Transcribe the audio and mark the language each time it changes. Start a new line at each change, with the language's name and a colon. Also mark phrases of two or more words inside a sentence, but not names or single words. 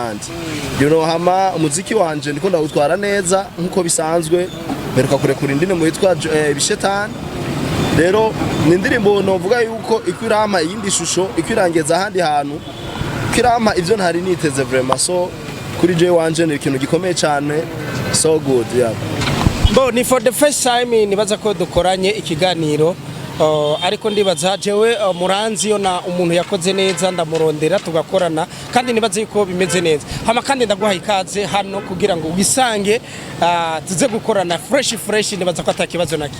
Rundi: hama umuziki wanje ndiko ndawutwara neza nkuko bisanzwe beruka kurekura indirimbo yitwa ibishetani rero ni indirimbo novuga yuko ikwirama iyindi shusho ikwirangeza ahandi hantu kirama ivyo ntari niteze vraiment so kuri je wanje ni ikintu gikomeye cyane
English: so good
Rundi: ni
English: for the first time
Rundi: nibaza ko dukoranye ikiganiro ariko ndibaza jewe muranzi yo na umuntu yakoze neza ndamurondera tugakorana kandi nibaze yuko bimeze neza hama kandi ndaguha ikaze hano kugira ngo wisange tuze gukorana fresh nibaza ko atakibazo naki